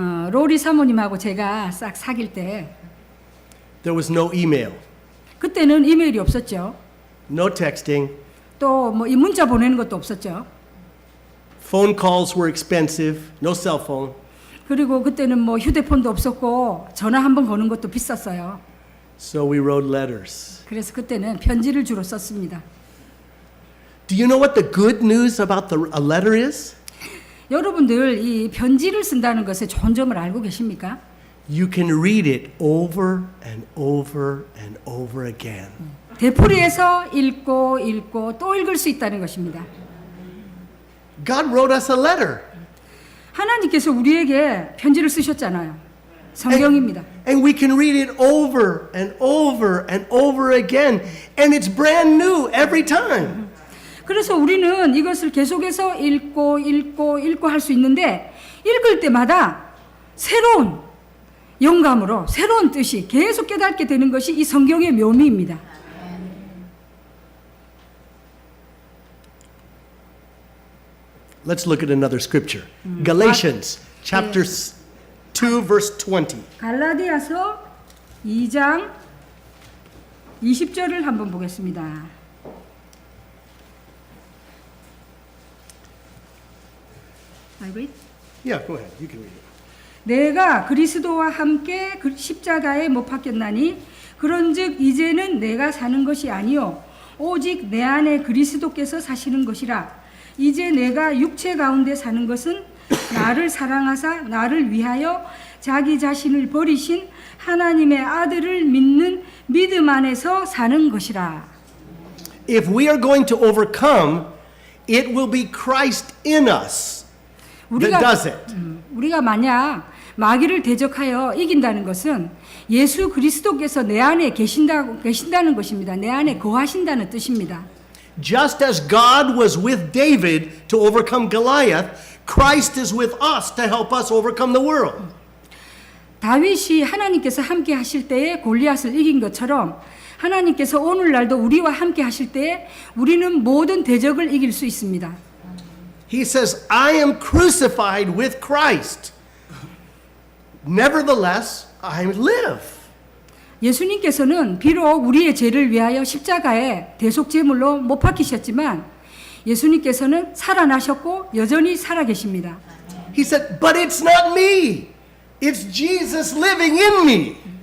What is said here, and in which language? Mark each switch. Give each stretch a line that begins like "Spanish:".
Korean: 로리 사모님하고 제가 싹 사귈 때
English: there was no email,
Korean: 그때는 이메일이 없었죠.
English: no texting,
Korean: 또 뭐 이 문자 보내는 것도 없었죠.
English: phone calls were expensive, no cell phone.
Korean: 그리고 그때는 뭐 휴대폰도 없었고 전화 한 번 거는 것도 비쌌어요.
English: So we wrote letters.
Korean: 그래서 그때는 편지를 주로 썼습니다.
English: Do you know what the good news about a letter is?
Korean: 여러분들 이 편지를 쓴다는 것의 좋은 점을 알고 계십니까?
English: You can read it over and over and over again.
Korean: 되풀이해서 읽고 또 읽을 수 있다는 것입니다.
English: God wrote us a letter.
Korean: 하나님께서 우리에게 편지를 쓰셨잖아요. 성경입니다.
English: And we can read it over and over and over again. And it's brand new every time. 그래서 우리는 이것을 계속해서 읽고 할 수 있는데 읽을 때마다 새로운 영감으로 새로운 뜻이 계속 깨닫게 되는 것이 이 성경의 묘미입니다. Let's look at another scripture. Galatians chapter 2 verse 20.
Korean: 갈라디아서 2장 20절을 한번 보겠습니다.
English: I read? Yeah, go ahead. You can read it.
Korean: 내가 그리스도와 함께 십자가에 못 박혔나니 그런즉 이제는 내가 사는 것이 아니요 오직 내 안에 그리스도께서 사시는 것이라. 이제 내가 육체 가운데 사는 것은 나를 사랑하사 나를 위하여 자기 자신을 버리신 하나님의 아들을 믿는 믿음 안에서 사는 것이라.
English: If we are going to overcome, it will be Christ in us that does it.
Korean: 우리가 만약 마귀를 대적하여 이긴다는 것은 예수 그리스도께서 내 안에 계신다는 것입니다. 내 안에 거하신다는 뜻입니다.
English: Just as God was with David to overcome Goliath, Christ is with us to help us overcome the world.
Korean: 다윗이 하나님께서 함께 하실 때에 골리앗을 이긴 것처럼 하나님께서 오늘날도 우리와 함께 하실 때에 우리는 모든 대적을 이길 수 있습니다.
English: He says, I am crucified with Christ. Nevertheless, I live.
Korean: 예수님께서는 비록 우리의 죄를 위하여 십자가에 대속제물로 못 박히셨지만 예수님께서는 살아나셨고 여전히 살아계십니다.
English: He said, but it's not me. It's Jesus living in me.